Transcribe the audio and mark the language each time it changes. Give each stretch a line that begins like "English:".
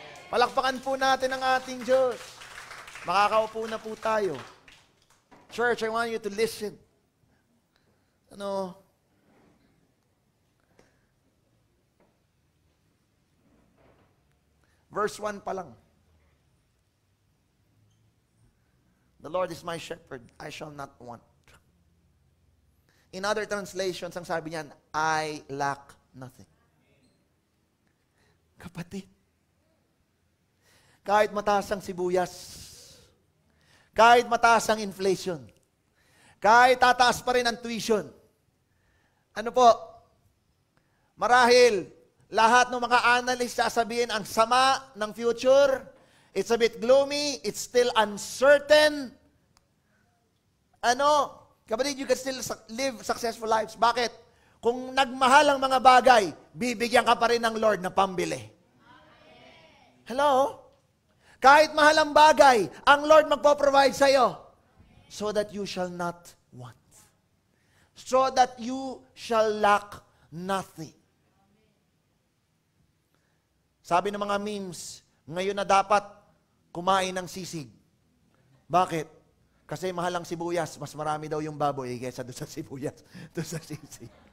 Filipino: Palakpakan po natin ang ating Diyos. Makakaupo na po tayo.
English: Church, I want you to listen.
Filipino: Verse 1 pa lang.
English: The Lord is my shepherd, I shall not want. In other translations,
Filipino: ang sabi niyan,
English: I lack nothing.
Filipino: Kapatid, kahit mataas ang sibuyas, kahit mataas ang inflation, kahit tataas pa rin ang tuition, marahil, lahat ng mga analysts sasabihin ang sama ng future,
English: it's a bit gloomy, it's still uncertain. Kapatid, you can still live successful lives.
Filipino: Bakit? Kung nagmahal ang mga bagay, bibigyan ka pa rin ng Lord na pambili. Hello? Kahit mahal ang bagay, ang Lord magpo-provide sa'yo.
English: So that you shall not want. So that you shall lack nothing.
Filipino: Sabi ng mga memes, ngayon na dapat kumain ng sisig. Bakit? Kasi mahal ang sibuyas, mas marami daw yung baboy kaysa doon sa sibuyas, doon sa sisig.